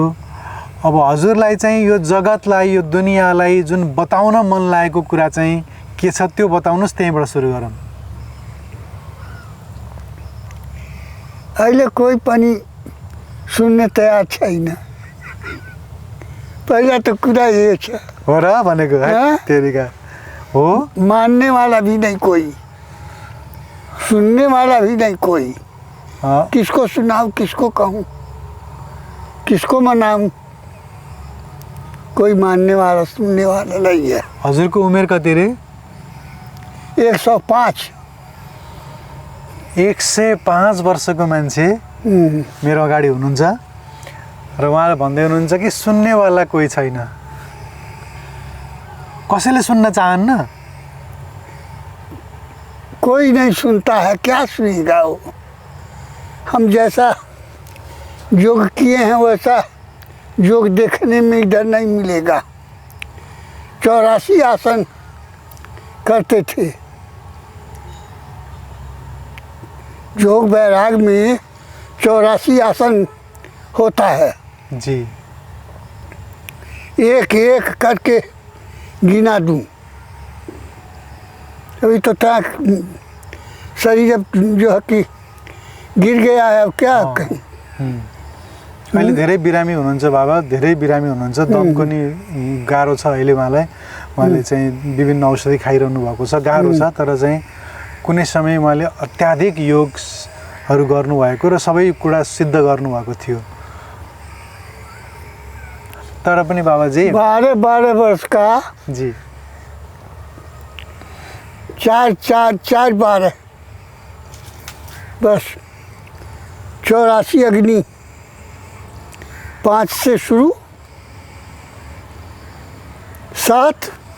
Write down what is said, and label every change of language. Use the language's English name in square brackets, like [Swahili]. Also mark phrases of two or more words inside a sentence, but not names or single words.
[Nepali] अब हजुरलाई चाहिँ यो जगतलाई, यो दुनियाँलाई जुन बताउन मन लागेको कुरा चाहिँ के छ त्यो बताउनुहोस्, त्यहीँबाट सुरु गरौँ। अहिले कोही पनि सुन्ने तयार छैन। पहिला त कुरा ये छ हो र भनेको तेरिका हो। [Hindi] मानने वाला भी नहीं कोई, सुनने वाला भी नहीं कोई। किसको सुनाऊं, किसको कहूँ, किसको मनाऊं, कोई मानने वाला सुनने वाला नहीं है। [Nepali] हजुरको उमेर कति रे? 105। 105 वर्षको मान्छे मेरो अगाडि हुनुहुन्छ र उहाँले भन्दै हुनुहुन्छ कि सुन्नेवाला कोही छैन। कसैले सुन्न चाहन्न? [Hindi] कोई नहीं सुनता है, क्या सुनेगा वो। हम जैसा योग किए हैं वैसा योग देखने में इधर नहीं मिलेगा। 84 आसन करते थे। योग वैराग में 84 आसन होता है जी। एक एक करके गिना दूं। अभी तो शरीर जो है कि गिर गया है, अब क्या कहें। [Nepali] अहिले धेरै बिरामी हुनुहुन्छ बाबा, धेरै बिरामी हुनुहुन्छ। दमको नि गाह्रो छ अहिले उहाँलाई। उहाँले चाहिँ विभिन्न औषधि खाइरहनु भएको छ, गाह्रो छ। तर चाहिँ कुनै समय उहाँले अत्याधिक योगहरू गर्नुभएको र सबै कुरा सिद्ध गर्नुभएको थियो। तर पनि बाबाजी [Hindi] 12 वर्ष का जी 4 12 बस 84 अग्नि 5 से शुरू, 7